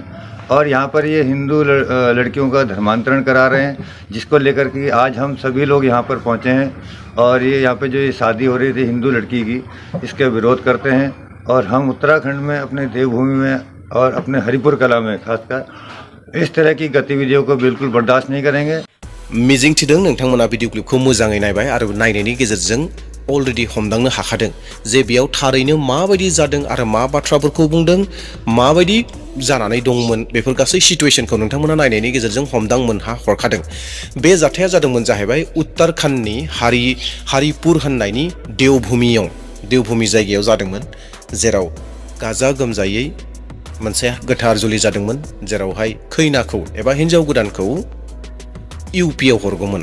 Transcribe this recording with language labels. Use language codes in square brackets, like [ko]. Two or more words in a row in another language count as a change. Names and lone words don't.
[hi] और यहाँ पर ये हिंदू लड़कियों का धर्मांतरण करा रहे हैं, जिसको लेकर कि आज हम सभी लोग यहाँ पर पहुँचे हैं। और ये यहाँ पे जो ये शादी हो रही थी हिंदू लड़की की, इसके विरोध करते हैं। और हम उत्तराखंड में अपने देवभूमि में और अपने हरिपुर कला में खासकर इस तरह की गतिविधियों को बिल्कुल बर्दाश्त नहीं करेंगे। [brx] मिजिंथिदों नोंथांमोना [en] video clip [brx] मोजाङै नायबाय आरो नायनायनि गेजेरजों अलरेडि हमदांनो हाखादों जे बेयाव थारैनो माबायदि जादों आरो मा बाथ्राफोरखौ बुंदों, माबायदि जानानै दंमोन, बेफोर गासै सिटुएशनखौ नोंथांमोना नायनायनि गेजेरजों हमदां मोनहा हरखादों। बे जाथाया जादोंमोन जाहैबाय उत्तराखंडनि हरिपुर होननायनि देवभूमि जायगायाव जादोंमोन, जेराव गाजा गोमजायै मोनसे गोथार जुलि जादोंमोन, जेरावहाय खैनाखौ एबा हिन्जाव गोदानखौ इउपिआव हरगौमोन।